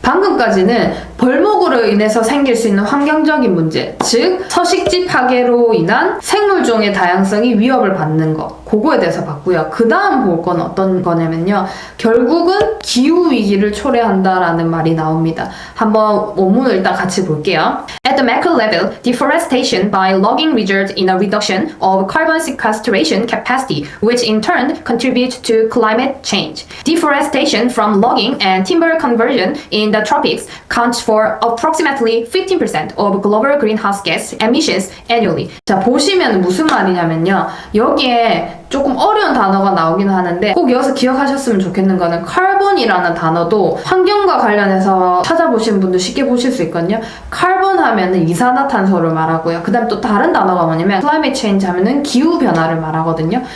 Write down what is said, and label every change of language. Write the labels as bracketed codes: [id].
[ko] 방금까지는 벌목으로 인해서 생길 수 있는 환경적인 문제, 즉 서식지 파괴로 인한 생물종의 다양성이 위협을 받는 거, 그거에 대해서 봤고요. 그 다음 볼 건 어떤 거냐면요. 결국은 기후위기를 초래한다라는 말이 나옵니다. 한번 원문을 일단 같이 볼게요. [en] At the macro level, deforestation by logging results in a reduction of carbon sequestration capacity, which in turn contributes to climate change. Deforestation from logging and timber conversion in the tropics counts for approximately 15% of global greenhouse gas emissions annually. [ko] 자, 보시면 무슨 말이냐면요. 여기에 조금 어려운 단어가 나오긴 하는데 꼭 여기서 기억하셨으면 좋겠는 거는 카본이라는 단어도 환경과 관련해서 찾아보시는 분들 쉽게 보실 수 있거든요. 카본 하면은 이산화탄소를 말하고요. 그 다음 또 다른 단어가 뭐냐면 climate change 하면은 기후변화를 말하거든요.